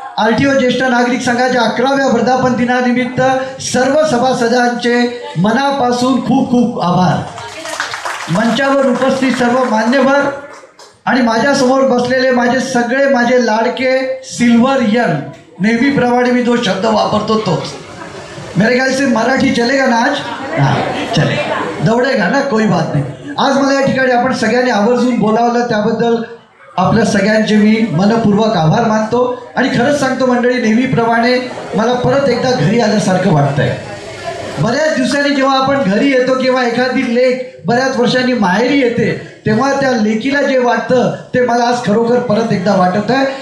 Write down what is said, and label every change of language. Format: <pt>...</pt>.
<mr>RTO ज्येष्ठ नागरिक संघाच्या 11व्या वर्धापन दिनानिमित्त सर्व सभासदांचे मनापासून खूप खूप आभार. मंचावर उपस्थित सर्व मान्यवर आणि माझ्यासमोर बसलेले माझे लाडके सिल्वरियन. नेहमीप्रमाणे मी जो शब्द वापरतो तोच.</mr> <hi>मेरे ख्याल से मराठी चलेगा ना आज? हाँ चले, दौडेगा ना, कोई बात</hi> <mr>नाही. आज मला या ठिकाणी आपण सगळ्यांनी आवर्जून बोलावलं त्याबद्दल आपल्या सगळ्यांचे मी मनपूर्वक आभार मानतो. आणि खरंच सांगतो मंडळी, नेहमीप्रमाणे मला परत एकदा घरी आल्यासारखं वाटतंय. बऱ्याच दिवसांनी जेव्हा आपण घरी येतो किंवा एखादी लेक बऱ्याच वर्षांनी माहेरी येते तेव्हा त्या लेकीला जे वाटतं ते मला आज खरोखर परत एकदा वाटत आहे.</mr>